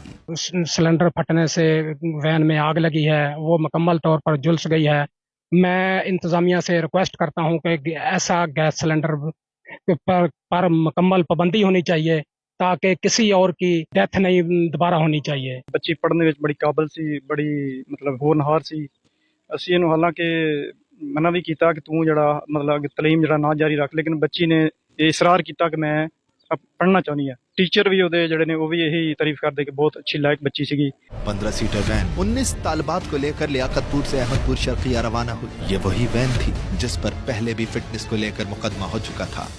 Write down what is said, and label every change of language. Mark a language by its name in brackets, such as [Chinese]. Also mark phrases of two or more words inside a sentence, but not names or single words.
[Urdu] سلنڈر پھٹنے سے وین میں آگ لگی ہے، وہ مکمل طور پر جھلس گئی ہے۔ میں انتظامیہ سے ریکویسٹ کرتا ہوں کہ ایسا گیس سلنڈر پر مکمل پابندی ہونی چاہیے تاکہ کسی اور کی ڈیتھ نہیں دوبارہ ہونی چاہیے۔ [Punjabi] بچی پڑھنے ਵਿੱਚ ਬੜੀ ਕਾਬਲ ਸੀ, ਬੜੀ ਮਤਲਬ ਹੋਣਹਾਰ ਸੀ। ਅਸੀਂ ਇਹਨੂੰ ਹਾਲਾਂਕਿ ਮਨਾ ਵੀ ਕੀਤਾ ਕਿ ਤੂੰ ਜਿਹੜਾ ਮਤਲਬ ਤਾਲੀਮ ਜਿਹੜਾ ਨਾ ਜਾਰੀ ਰੱਖ, ਲੇਕਿਨ ਬੱਚੀ ਨੇ ਇਹ ਇਸਰਾਰ ਕੀਤਾ ਕਿ ਮੈਂ ਪੜ੍ਹਨਾ ਚਾਹੁੰਦੀ ਹਾਂ। ٹیچر بھی ਉਹਦੇ ਜਿਹੜੇ ਨੇ ਉਹ ਵੀ ਇਹੀ ਤਾਰੀਫ ਕਰਦੇ ਕਿ ਬਹੁਤ ਅੱਛੀ ਲਾਇਕ ਬੱਚੀ ਸੀਗੀ۔ [Urdu] 15 سیٹر وین 19 طالبات کو لے کر لیاقت پور سے احمد پور شرقیہ روانہ ہوئی. یہ وہی وین تھی جس پر پہلے بھی فٹنس کو لے کر مقدمہ ہو چکا تھا.